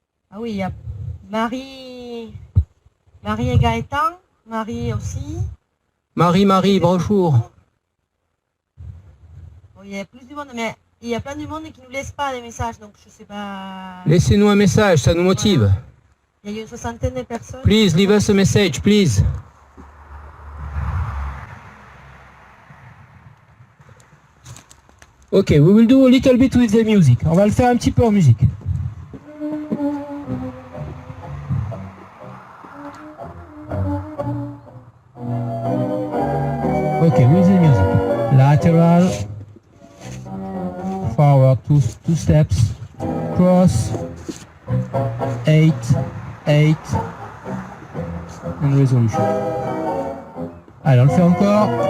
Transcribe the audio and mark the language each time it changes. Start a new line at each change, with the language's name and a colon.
French: Ah oui, il y a Marie et Gaëtan, Marie aussi. Marie, bonjour. Bon, il y a plus du monde, mais il y a plein de monde qui ne nous laisse pas des messages, donc je sais pas. Laissez-nous un message, ça nous motive. Il y a une soixantaine de personnes.
English: Please leave us a message, please. Ok, we will do a little bit with the music.
French: On va le faire un petit peu en musique.
English: Ok, with the music. Lateral. Forward, two steps. Cross. 8, 8. And resolution.
French: Allez, on le fait encore.